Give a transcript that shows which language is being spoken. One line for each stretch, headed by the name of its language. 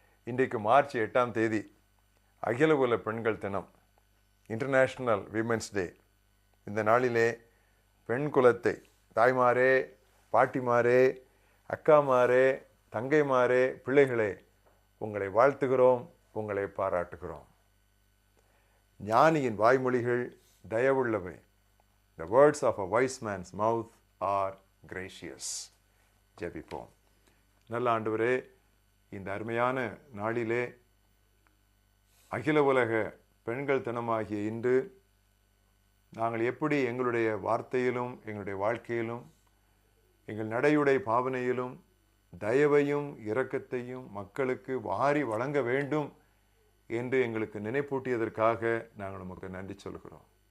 Tamil: இன்றைக்கு மார்ச் 8ஆம் தேதி அகில உலக பெண்கள் தினம்,
English: International women's day.
Tamil: இந்த நாளிலே பெண் குலத்தை, தாய்மாரே, பாட்டிமாரே, அக்காமாரே, தங்கைமாரே, பிள்ளைகளே, உங்களை வாழ்த்துகிறோம், உங்களை பாராட்டுகிறோம். ஞானியின் வாய்மொழிகள் தயவுள்ளவை.
English: The words of a wise man's mouth are gracious.
Tamil: ஜெபிப்போம். நல்ல ஆண்டவரே, இந்த அருமையான நாளிலே அகில உலக பெண்கள் தினமாகிய இன்று நாங்கள் எப்படி எங்களுடைய வார்த்தையிலும் எங்களுடைய வாழ்க்கையிலும் எங்கள் நடையுடை பாவனையிலும் தயவையும் இரக்கத்தையும் மக்களுக்கு வாரி வழங்க வேண்டும் என்று எங்களுக்கு நினைப்பூட்டியதற்காக நாங்கள் உமக்கு நன்றி சொல்கிறோம்.